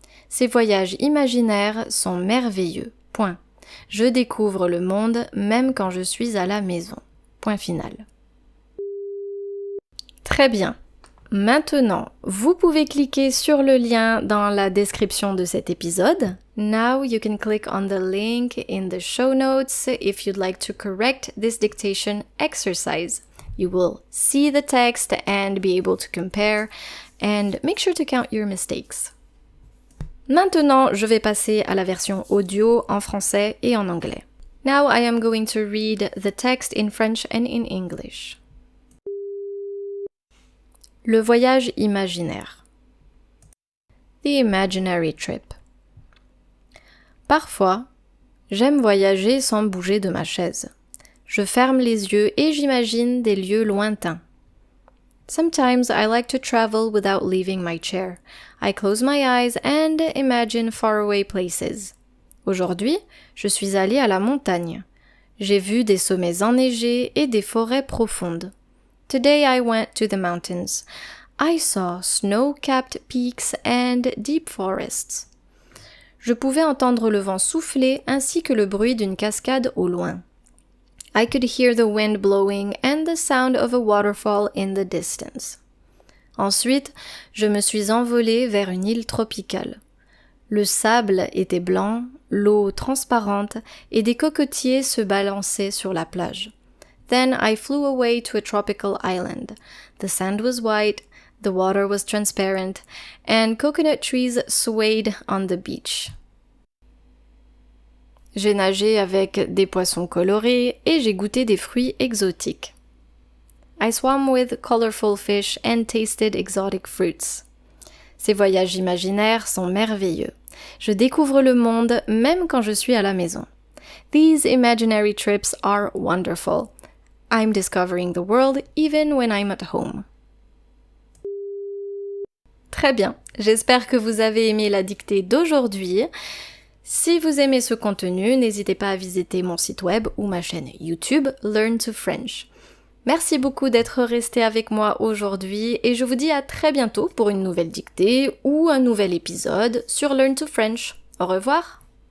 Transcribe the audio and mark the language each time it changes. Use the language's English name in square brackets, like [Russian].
[French] Ces voyages imaginaires sont merveilleux. Point. Je découvre le monde même quand je suis à la maison. Point final. Très bien. Maintenant, vous pouvez cliquer sur le lien dans la description de cet épisode. [English] Now you can click on the link in the show notes if you'd like to correct this dictation exercise. You will see the text and be able to compare and make sure to count your mistakes. [French] Maintenant, je vais passer à la version audio en français et en anglais. [English] Now I am going to read the text in French and in English. [French] Le voyage imaginaire. [English] The imaginary trip. [French] Parfois, j'aime voyager sans bouger de ma chaise. Je ferme les yeux et j'imagine des lieux lointains. [English] Sometimes I like to travel without leaving my chair. I close my eyes and imagine faraway places. [French] Aujourd'hui, je suis allée à la montagne. J'ai vu des sommets enneigés et des forêts profondes. [English] Today I went to the mountains. I saw snow-capped peaks and deep forests. [French] Je pouvais entendre le vent souffler ainsi que le bruit d'une cascade au loin. [English] I could hear the wind blowing and the sound of a waterfall in the distance. [French] Ensuite, je me suis envolée vers une île tropicale. Le sable était blanc, l'eau transparente et des cocotiers se balançaient sur la plage. [English] Then I flew away to a tropical island. The sand was white, the water was transparent, and coconut trees swayed on the beach. [French] J'ai nagé avec des poissons colorés et j'ai goûté des fruits exotiques. [English] I swam with colorful fish and tasted exotic fruits. [French] Ces voyages imaginaires sont merveilleux. Je découvre le monde même quand je suis à la maison. [English] These imaginary trips are wonderful. I'm discovering the world even when I'm at home. [French] Très bien, j'espère que vous avez aimé la dictée d'aujourd'hui. Si vous aimez ce contenu, n'hésitez pas à visiter mon site web ou ma chaîne YouTube Learn to French. Merci beaucoup d'être resté avec moi aujourd'hui et je vous dis à très bientôt pour une nouvelle dictée ou un nouvel épisode sur Learn to French. Au revoir!